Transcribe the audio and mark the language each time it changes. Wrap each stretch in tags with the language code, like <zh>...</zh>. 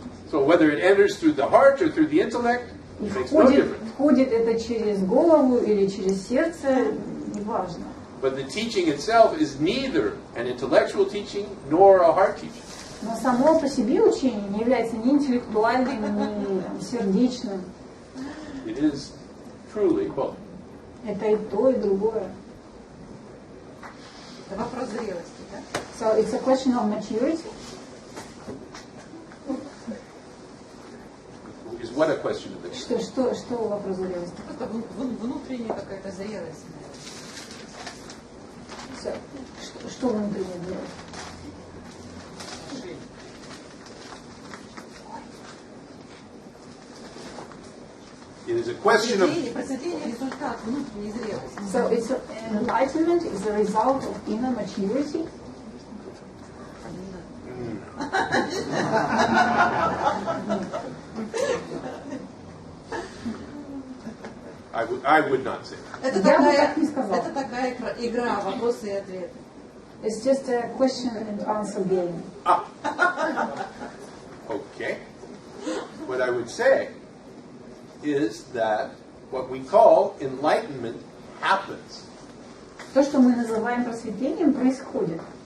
<en>So whether it enters through the heart or through the intellect,</en> <ru>И</ru> <en>Makes no difference.</en> <ru>входит это через голову или через сердце, неважно.</ru> <en>But the teaching itself is neither an intellectual teaching nor a heart teaching.</en> <ru>Но само по себе учение не является ни интеллектуальным, ни сердечным.</ru> <en>It is truly both.</en> <ru>Это и то, и другое. Это вопрос зрелости, да?</ru> <en>So it's a question of maturity. Is what a question of it?</en> <ru>Что вопрос зрелости? Просто внутренняя какая-то зрелость. So, что внутренняя зрелость?</ru> <en>It is a question of</en> <ru>Просветление, результат внутренней зрелости.</ru> <en>So it's enlightenment is the result of inner maturity. I would not say that.</en> <ru>Это такая игра, вопросы и ответы.</ru> <en>It's just a question and answer game. Okay. What I would say is that what we call enlightenment happens.</en> <ru>То, что мы называем просветлением, происходит.</ru>